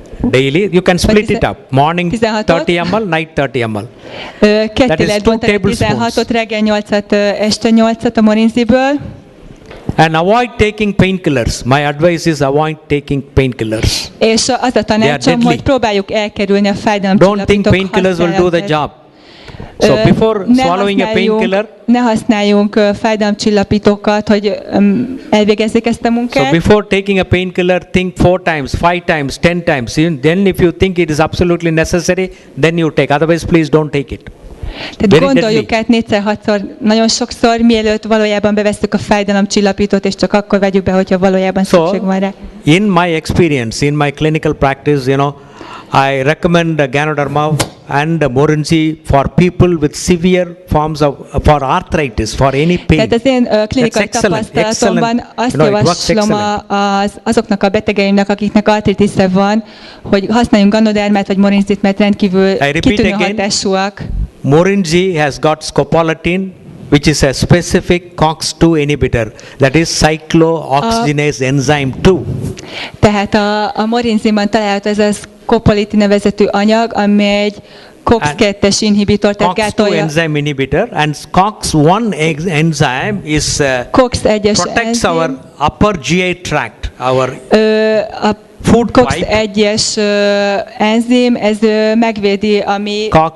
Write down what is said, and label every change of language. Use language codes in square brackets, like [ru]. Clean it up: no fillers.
[en] Daily, you can split it up. Morning 30 ml, night 30 ml. [hu] Ketté lehet bontani 16-ot, reggel 8-at, este 8-at a Morinziből. [en] And avoid taking painkillers. My advice is avoid taking painkillers. [hu] És az a tanácsom, hogy próbáljuk elkerülni a fájdalomcsillapítók használatát. [en] Don't think painkillers will do the job. So before swallowing a painkiller, [hu] ne használjunk fájdalomcsillapítókat, hogy elvégezzék ezt a munkát. [en] So before taking a painkiller, think 4 times, 5 times, 10 times. Then if you think it is absolutely necessary, then you take. Otherwise, please don't take it. [hu] Tehát gondoljuk át 4-6-szor, nagyon sokszor, mielőtt valójában bevesszük a fájdalomcsillapítót, és csak akkor vegyük be, hogyha valójában szükség van rá. [en] In my experience, in my clinical practice, I recommend Ganoderma and Morinzi for people with severe forms of for arthritis, for any pain. [hu] Tehát az én klinikai tapasztalatomban azt javaslom azoknak a betegeimnek, akiknek artritisze van, hogy használjunk Ganodermát vagy Morinzit, mert rendkívül kitűnő hatásúak. [en] Morinzi has got scopolamine, which is a specific COX-2 inhibitor, that is cyclooxygenase enzyme 2. [hu] Tehát a Morinziban található ez a scopolamine nevezetű anyag, ami egy COX-2-es inhibitor, tehát gátolja. [en] COX-2 enzyme inhibitor, and COX-1 enzyme is protects our upper GI tract, our food pipe. [hu] COX-1-es enzim, ez megvédi, ami